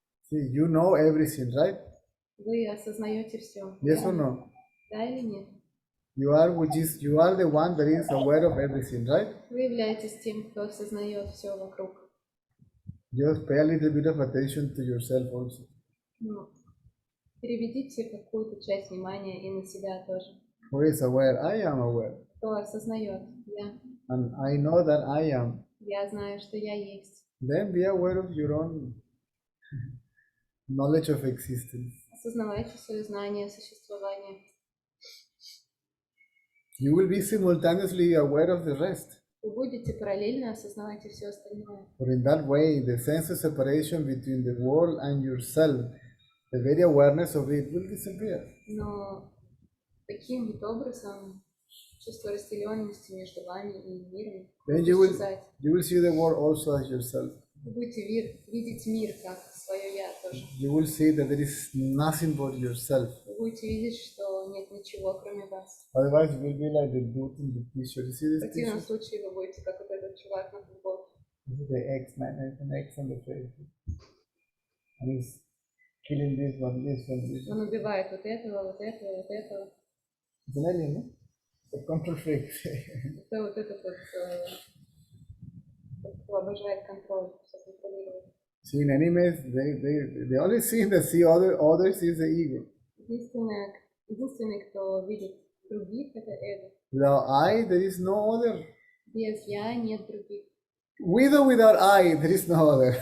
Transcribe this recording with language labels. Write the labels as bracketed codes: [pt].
[en] See, you know everything, right? [ru] вы осознаете все. [en] Yes or no? [ru] Да или нет? [en] You are the one that is aware of everything, right? [ru] Вы являетесь тем, кто осознает все вокруг. [en] Just pay a little bit of attention to yourself also. [ru] Ну, переведите какую-то часть внимания и на себя тоже. [en] Who is aware? I am aware. [ru] Кто осознает? Я. [en] And I know that I am. [ru] Я знаю, что я есть. [en] Then be aware of your own knowledge of existence. [ru] Осознавайте свое знание существования. [en] You will be simultaneously aware of the rest. [ru] Вы будете параллельно осознавать и все остальное. [en] But in that way, the sense of separation between the world and yourself, the very awareness of it will disappear. [ru] Но таким вот образом чувство разделенности между вами и миром [en] Then [ru] будет исчезать. [en] you will see the world also as yourself. [ru] Вы будете видеть мир как свое я тоже. [en] You will see that there is nothing but yourself. [ru] Вы будете видеть, что нет ничего, кроме вас. [en] Otherwise, you will be like the dude in the t-shirt. You see [ru] В [en] this [ru] противном [en] t-shirt? [ru] случае вы будете как вот этот чувак на футболке. [en] This is the X-Man, there's an X on the face. And he's killing this one, this one, this one. [ru] Он убивает вот этого, вот этого, вот этого. [en] It's an alien, no? The control freak. [ru] Это вот этот вот, кто обожает контроль, все контролировать. [en] See, in animes, the only thing that see others is the ego. [ru] Единственный, кто видит других, это эго. [en] Without I, there is no other. [ru] Без я нет других. [en] With or without I, there is no other.